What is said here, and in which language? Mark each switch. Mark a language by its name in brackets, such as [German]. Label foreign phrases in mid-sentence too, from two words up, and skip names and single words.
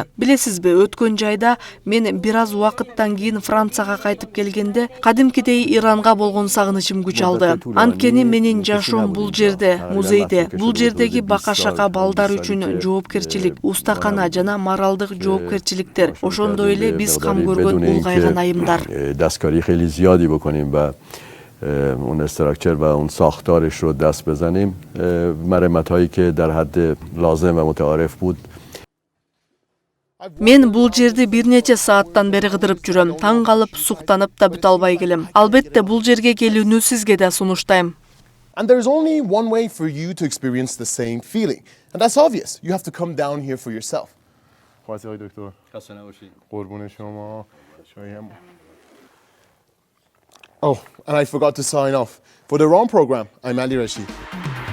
[Kyrgyz] Билесизби, өткөн жайда мен бир аз убакыттан кийин Францияга кайтып келгенде кадимкидей Иранга болгон сагынычым күч алды. Анткени менин жашоом бул жерде, музейде, бул жердеги бака-шака балдар үчүн жоопкерчилик, устакана жана моралдык жоопкерчиликтер. Ошондой эле биз кам көргөн [Persian] دستکاری خیلی زیادی بکنیم و اون استراکچر و اون ساختارش رو دست بزنیم. مرمت هایی که در حد لازم و متعارف بود. [Kyrgyz] Мен бул жерди бир нече сааттан бери кыдырып жүрөм. Таң калып, суктанып да бүт албай келем. Албетте бул жерге келүүнү сизге да сунуштайм. [English] And there's only one way for you to experience the same feeling. And that's obvious. You have to come down here for yourself. [Persian] دکتر. خسته نباشید. قربون شما. [English] Oh, and I forgot to sign off. For the Ron program, I'm Ali Rashid.